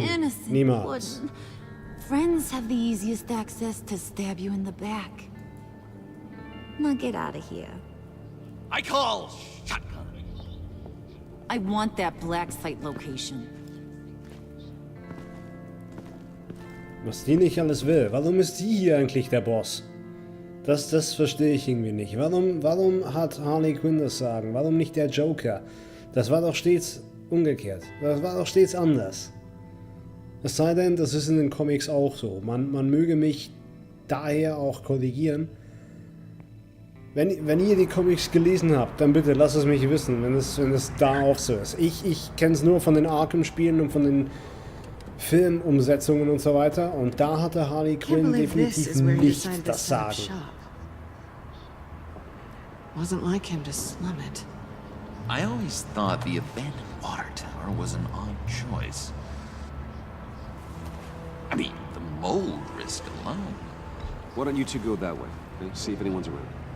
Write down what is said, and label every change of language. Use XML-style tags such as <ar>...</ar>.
<en>innocent</en> <de>niemals.</de> <en>Puddin'. Friends have the easiest access to stab you in the back. Now get out of here. I call shotgun. I want that black site location.</en> <de>Was die nicht alles will. Warum ist die hier eigentlich der Boss? Das verstehe ich irgendwie nicht. Warum hat Harley Quinn das Sagen? Warum nicht der Joker? Das war doch stets umgekehrt. Das war doch stets anders. Es sei denn, das ist in den Comics auch so. Man möge mich daher auch korrigieren. Wenn ihr die Comics gelesen habt, dann bitte lasst es mich wissen, wenn es da auch so ist. Ich kenne es nur von den Arkham-Spielen und von den Filmumsetzungen und so weiter. Und da hatte Harley Quinn definitiv nicht das Sagen.</de> <en>Wasn't like him to slum it. I always thought the abandoned water tower was an odd choice. I mean, the mold risk alone. Why don't you two go that way? Okay? See if anyone's around.</en>